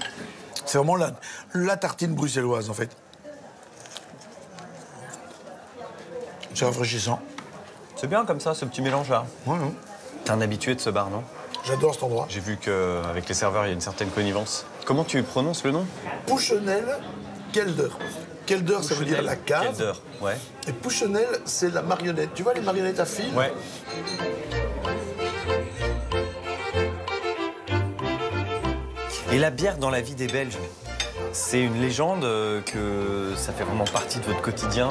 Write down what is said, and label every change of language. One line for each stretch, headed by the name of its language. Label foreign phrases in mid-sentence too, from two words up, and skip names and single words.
French: C'est vraiment la tartine bruxelloise, en fait. C'est rafraîchissant. C'est bien comme ça, ce petit mélange-là. Ouais, ouais. T'es un habitué de ce bar, non? J'adore cet endroit. J'ai vu qu'avec les serveurs, il y a une certaine connivence. Comment tu prononces le nom? Pouchenel Kelder. Kelder, ça veut dire la cave. Kelder, ouais. Et Pouchenel, c'est la marionnette. Tu vois les marionnettes à fil? Ouais. Et la bière dans la vie des Belges, c'est une légende que ça fait vraiment partie de votre quotidien